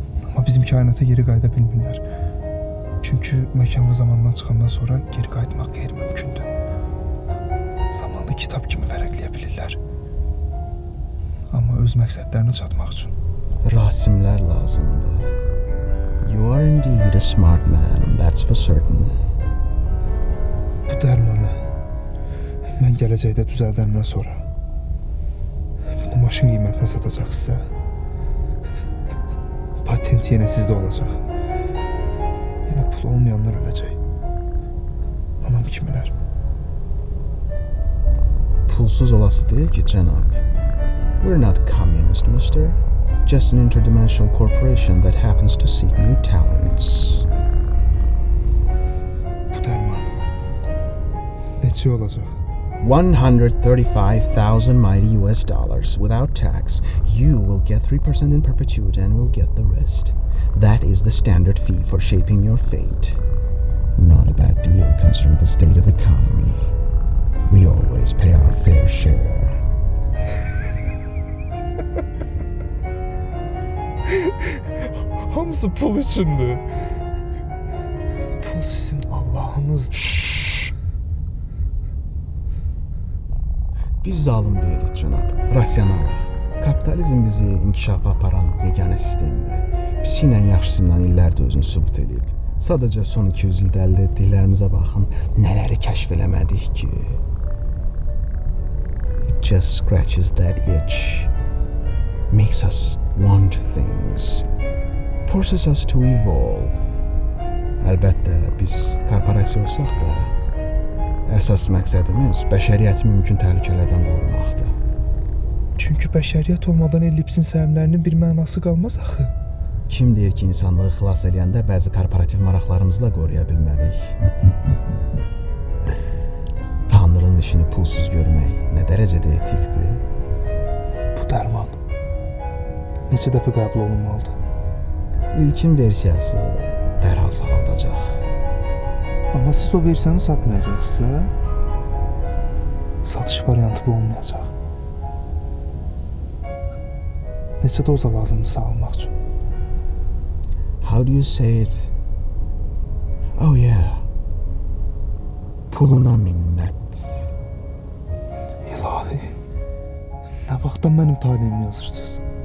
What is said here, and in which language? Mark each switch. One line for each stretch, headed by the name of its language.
Azerbaijani: Amma bizim kainata geri qayıda bilmirlər. Çünki məkan və zamandan çıxandan sonra geri qayıtmaq qeyri-mümkündür. Zamanı kitab kimi vərəqləyə bilirlər. Amma öz məqsədlərinə çatmaq üçün. Rasimlər lazımdır.
English: You are indeed a smart man, that's for certain.
Azerbaijani: Bu dərmanı mən gələcəkdə düzəldəndən sonra bunu maşın qiymətinə satacaq sizə. Patent yenə sizdə olacaq. Yenə pul olmayanlar öləcək. Anam kimilər? Pulsuz olası deyil ki, cənab.
English: We're not communist, mister. Just an interdimensional corporation that happens to seek new talents.
Azerbaijani: Bu dərman neçə olacaq?
English: 135,000 mighty US dollars without tax. You will get 3% in perpetuity and will get the rest. That is the standard fee for shaping your fate. Not a bad deal considering the state of economy. We always pay our fair share.
Azerbaijani: Hamısı pul üçündür. Pul sizin Allah'ınızdır. Biz zalım deyilik, cənab. Rasionalıq. Kapitalizm bizi inkişafa aparan yeganə sistemdir. Pisi ilə yaxşısından illərdir özünü sübut edib. Sadəcə son 200 ildə əldə etdiklərimizə baxın, nələri kəşf eləmədik ki.
English: It just scratches that itch. Makes us want things. Forces us to evolve.
Azerbaijani: Əlbəttə, biz korporasiya olsaq da, Əsas məqsədimiz bəşəriyyəti mümkün təhlükələrdən qorumaqdır. Çünki bəşəriyyət olmadan ellipsin səhmlərinin bir mənası qalmaz axı. Kim deyir ki, insanlığı xilas edəndə bəzi korporativ maraqlarımızı da qoruya bilmərik? Tanrının işini pulsuz görmək nə dərəcədə etikdir? Bu dərman neçə dəfə qəbul olunmalıdır? İlkin versiyası dərhal sağaldacaq. Amma siz o versiyanı satmayacaqsınızsa, satış variantı bu olmayacaq. Neçə doza lazımdır sağalmaq üçün?
English: How do you say it? Oh yeah.
Azerbaijani: Puluna minnət. İlahi, nə vaxtdan mənim taleyimi yazırsınız?